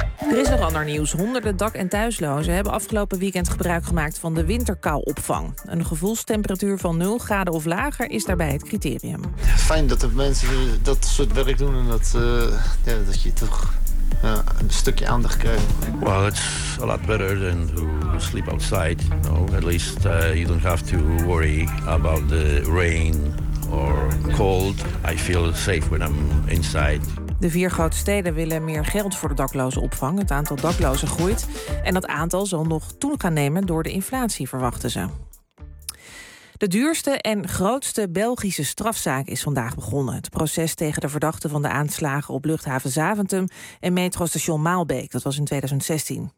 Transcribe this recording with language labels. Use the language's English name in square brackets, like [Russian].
[Dutch] Er is nog ander nieuws. Honderden dak- en thuislozen hebben afgelopen weekend gebruik gemaakt van de winterkouopvang. Een gevoelstemperatuur van 0 graden of lager is daarbij het criterium. Ja, fijn dat de mensen dat soort werk doen en dat, dat je toch een stukje aandacht krijgt. [English] Well, it's a lot better than to sleep outside. You know? At least you don't have to worry about the rain or cold. I feel safe when I'm inside. [Dutch] De vier grote steden willen meer geld voor de daklozenopvang. Het aantal daklozen groeit. En dat aantal zal nog toe gaan nemen door de inflatie, verwachten ze. De duurste en grootste Belgische strafzaak is vandaag begonnen. Het proces tegen de verdachten van de aanslagen op luchthaven Zaventem en metrostation Maalbeek, dat was in 2016.